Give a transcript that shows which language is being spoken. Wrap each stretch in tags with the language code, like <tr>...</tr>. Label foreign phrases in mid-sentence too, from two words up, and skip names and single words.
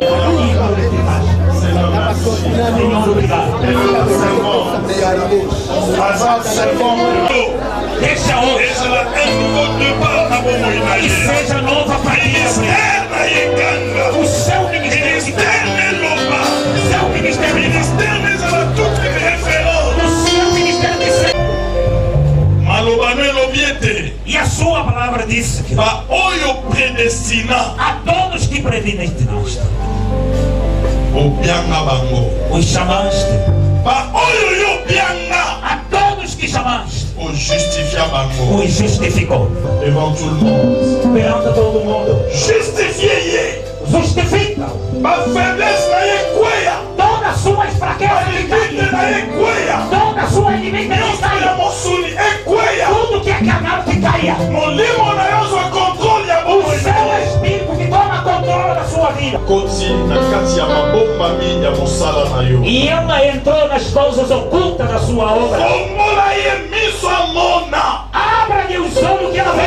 <pt>Senhor, obrigado. Deixa hoje</pt> <ln>ezala</ln> <fr>un nouveau départ</fr> <ln>na bomoi na</ln> <pt>que</pt> <ln>ye.</ln> <pt>seja nova partida.</pt> <ln>Ministère na ye kanga.</ln> <pt>O seu ministério,</pt> <ln>Ministère neloba.</ln> <pt>seu ministério,</pt> <ln>Ministère ezala</ln> <fr>toute référence.</fr> <pt>o seu ministério de ser.</pt> <ln>Maloba no elobi ete</ln> <pt>E a sua palavra disse que</pt> <ln>ba oyo predestina</ln> <pt>a todos que predestinaste,</pt> <ln>obianga bango.</ln> <pt>os chamaste.</pt> <ln>Ba oyo yo bianga</ln> <pt>A todos que chamaste,</pt> <ln>ojustifia bango.</ln> <pt>os justificou.</pt> <fr>Devant tout le monde.</fr> <pt>Perante todo mundo,</pt> <ln>Justifier ye.</ln> <pt>justifica.</pt> <ln>Ba faiblesse na ye kweya.</ln> <pt>Todas as suas fraquezas lhe</pt> <ln>Limite na</ln> <pt>caem.</pt> <ln>ye kweya.</ln> <pt>Toda a sua inimiga lhe</pt> <ln>Ya</ln> <pt>caia.</pt> <ln>mosuni ekweya.</ln> <pt>Tudo que é canal te caia.</pt> <ln>Molimo na yo zwa contrôle ya</ln> <pt>O</pt> <ln>bomoi.</ln> <pt>seu espírito que toma controle da sua vida.</pt> <ln>Koti na kati ya mabombami ya mosala na yo.</ln> <pt>E ela entrou nas coisas ocultas da sua obra.</pt> <ln>Fongola ye miso amona.</ln> <pt>Abra-lhe os olhos que</pt>